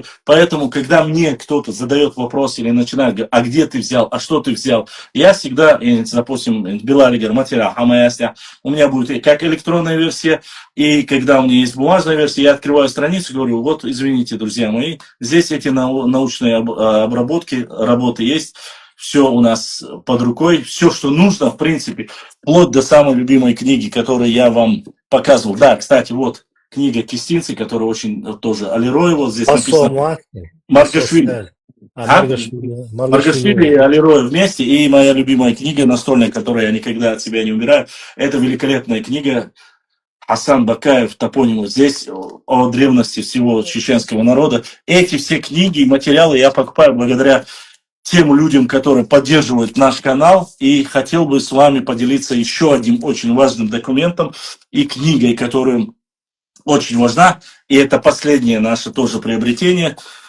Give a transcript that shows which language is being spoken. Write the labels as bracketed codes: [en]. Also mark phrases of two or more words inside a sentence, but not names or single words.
[ru] Поэтому, когда мне кто-то задает вопрос или начинает говорить, а где ты взял, а что ты взял, я всегда, допустим, Белалигер, материал, у меня будет как электронная версия, и когда у меня есть бумажная версия, я открываю страницу и говорю, вот, извините, друзья мои, здесь эти научные обработки, работы есть. Все у нас под рукой, все, что нужно, в принципе, вплоть до самой любимой книги, которую я вам показывал. Да, кстати, вот книга Кистинцы, которая очень тоже Алирой, вот здесь написано. Маргашвили. Маргашвили и Алирой вместе. И моя любимая книга настольная, которую я никогда от себя не убираю, это великолепная книга Асан Бакаев, топонимус. Здесь о древности всего чеченского народа. Эти все книги и материалы я покупаю благодаря тем людям, которые поддерживают наш канал, и хотел бы с вами поделиться еще одним очень важным документом и книгой, которая очень важна, и это последнее наше тоже приобретение.